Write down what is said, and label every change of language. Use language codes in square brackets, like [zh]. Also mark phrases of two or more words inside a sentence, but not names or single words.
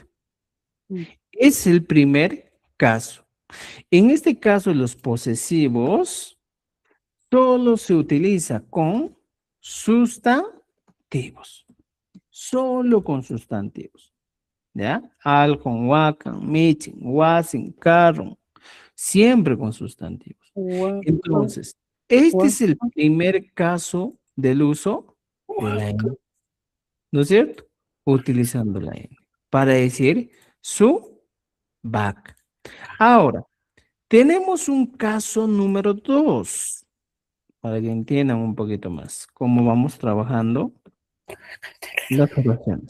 [es] Mm. Es el primer caso. En este caso, los posesivos solo se utiliza con sustantivos. Solo con sustantivos. ¿Ya? [qu] Alcon, wacan, michin, wasin, carron. [es] Siempre con sustantivos. Vaca. Entonces, este es el primer caso del uso de la Vaca. N. ¿No es cierto? Utilizando la N para decir su vaca. Ahora, tenemos un caso número 2, para que entiendan un poquito más cómo vamos trabajando las oraciones.